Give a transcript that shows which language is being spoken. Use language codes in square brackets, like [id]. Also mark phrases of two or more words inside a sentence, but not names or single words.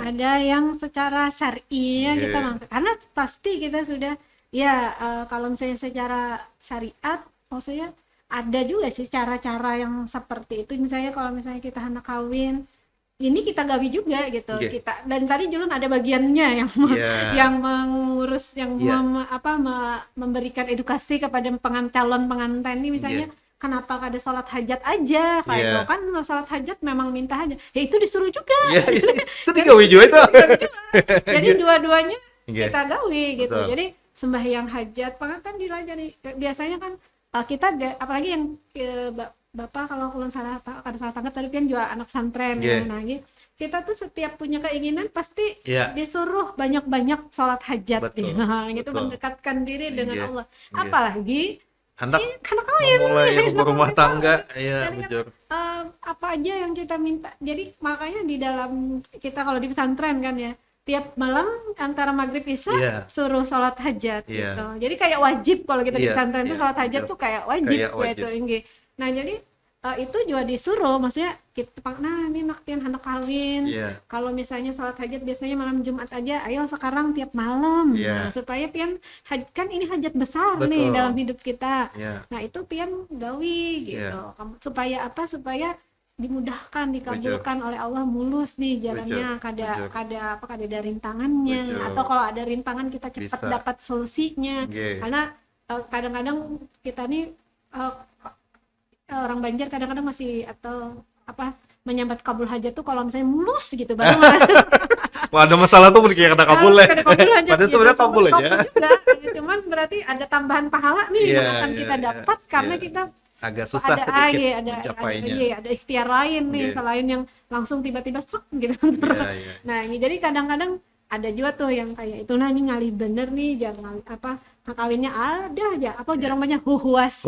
[id] ada yang secara syar'i ya kita karena pasti kita sudah ya kalau misalnya secara syariat maksudnya ada juga sih cara-cara yang seperti itu. Misalnya kalau misalnya kita hendak kawin ini kita gawi juga gitu kita dan tadi Julun ada bagiannya yang yang mengurus yang memberikan edukasi kepada calon pengantin ini misalnya kenapa kada sholat hajat aja kayak itu kan sholat hajat memang minta hajat ya itu disuruh juga itu digawi juga itu jadi dua-duanya kita gawi gitu. Jadi sembahyang hajat pengantin dilajari biasanya kan kita apalagi yang Bapak kalau kulon salah tangkap tadi kan juga anak pesantren nah gitu. Kita tuh setiap punya keinginan pasti disuruh banyak-banyak sholat hajat nah gitu mendekatkan diri dengan Allah apalagi hendak kawin mulai rumah tangga ya bujur apa aja yang kita minta jadi makanya di dalam kita kalau di pesantren kan ya tiap malam antara maghrib isya Iya. suruh sholat hajat Iya. gitu. Jadi kayak wajib kalau kita di Iya, pesantren itu iya, sholat hajat betul. tuh kayak wajib Kayak wajib. gitu Inge. Nah jadi itu juga disuruh, maksudnya kita nah ini naktin hendak kawin. Iya. Kalau misalnya sholat hajat biasanya malam Jumat aja, ayo sekarang tiap malam. Iya. Nah, supaya pian kan ini hajat besar nih Betul. dalam hidup kita. Iya. Nah itu pian gawi gitu. Iya. Supaya apa? Supaya dimudahkan, dikabulkan oleh Allah, mulus nih jalannya, Bujur. kada ada rintangannya. Bujur. Atau kalau ada rintangan kita cepat Bisa. dapat solusinya. Nggih. Karena kadang-kadang kita nih orang Banjar kadang-kadang masih atau apa menyambat kabul hajat tuh kalau misalnya mulus gitu baru Wah, ada masalah tuh kayak kata kabul ya. kada kabul hajat Padahal sebenarnya kabul aja. juga. Ya, cuman berarti ada tambahan pahala nih Iya, yang akan kita iya, dapat karena iya. kita Agak susah ada sedikit ada mencapainya. ada ikhtiar lain nih Iya. selain yang langsung tiba-tiba struk gitu. Iya, iya. Nah ini jadi kadang-kadang ada juga tuh yang kayak itu, nah ini ngali bener nih, jangan apa kawinnya ada aja apa jarang banyak huhuasnya.